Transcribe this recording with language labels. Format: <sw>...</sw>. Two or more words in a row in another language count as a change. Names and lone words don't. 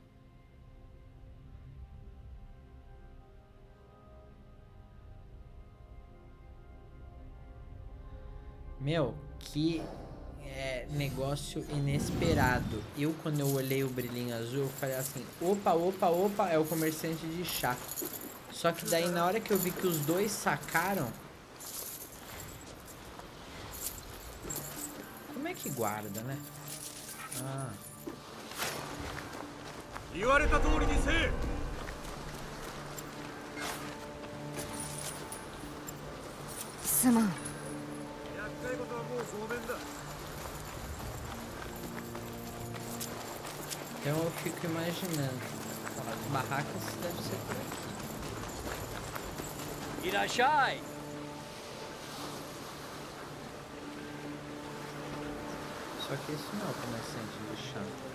<pt>Meu, que negócio inesperado. Eu, quando eu olhei o brilhinho azul, eu falei assim, opa, opa, opa, é o comerciante de chá. Só que daí, na hora que eu vi que os dois sacaram... Como é que guarda, né? Ah.</pt> <ja>言われた通りにせえ。すまん。厄介事はもう当然だ。</ja> <pt>Então eu fico imaginando. As barracas devem ser por aqui. Irashai! Só que isso não é o comerciante de chá.</pt>